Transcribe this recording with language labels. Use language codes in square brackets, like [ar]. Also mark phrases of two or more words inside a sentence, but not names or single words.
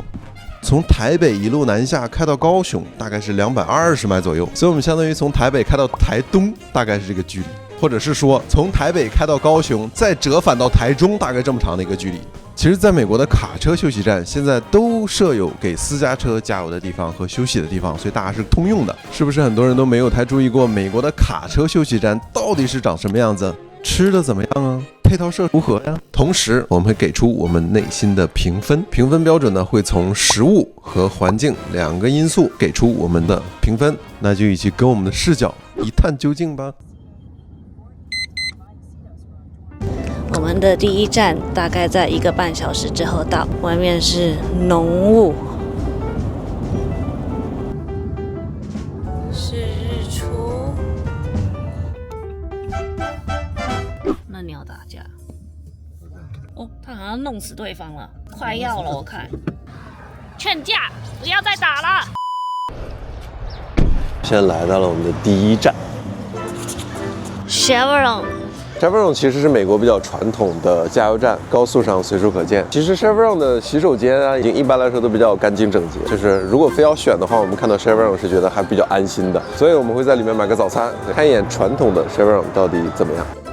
[zh] 從台北一路南下開到高雄，大概是220邁左右。所以我們相當於從台北開到台東，大概是這個距離，或者是說從台北開到高雄，再折返到台中，大概這麼長的一個距離。其實，在美國的卡車休息站現在都設有給私家車加油的地方和休息的地方，所以大家是通用的。是不是很多人都沒有太注意过美國的卡車休息站到底是長什麼樣子？吃的怎麼樣啊？配套設施如何呀？同時，我們會給出我們內心的評分。評分標準呢，會從食物和環境2個因素給出我們的評分。那就一起跟我們的視角一探究竟吧。我們的第一站大概在1個半小時之後到，外面是濃霧。是日出。那你要打架？哦，他好像弄死對方了，快要了，我看。勸架，不要再打了。现在来到了我们的第一站 Chevron。Chevron 其實是美國比較傳統的加油站，高速上隨處可見。其實 Chevron 的洗手間啊，已經一般來說都比較乾淨整潔。就是如果非要選的話，我們看到 Chevron 是覺得還比較安心的。所以我們會在裡面買個早餐，看一眼傳統的 Chevron 到底怎麼樣。